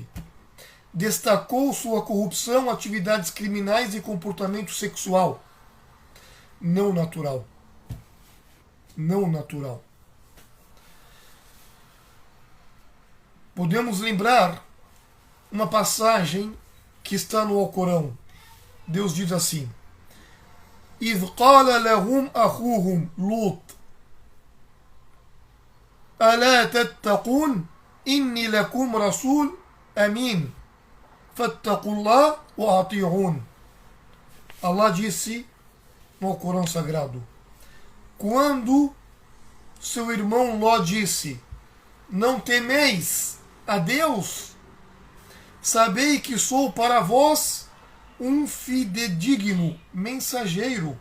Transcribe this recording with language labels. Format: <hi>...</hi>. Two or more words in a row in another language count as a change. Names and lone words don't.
<pt>Destacou sua corrupção, atividades criminais e comportamento sexual não natural. Não natural. Podemos lembrar uma passagem que está no Alcorão. Deus diz assim:</pt> <ar>إذ قال لهم أخوهم لوط ألا تتقون إني لكم رسول أمين فاتقوا الله وأطيعون.</ar> <pt>Allah disse no Alcorão Sagrado: quando seu irmão Ló disse: não temeis a Deus, sabei que sou para vós um fidedigno mensageiro.</pt>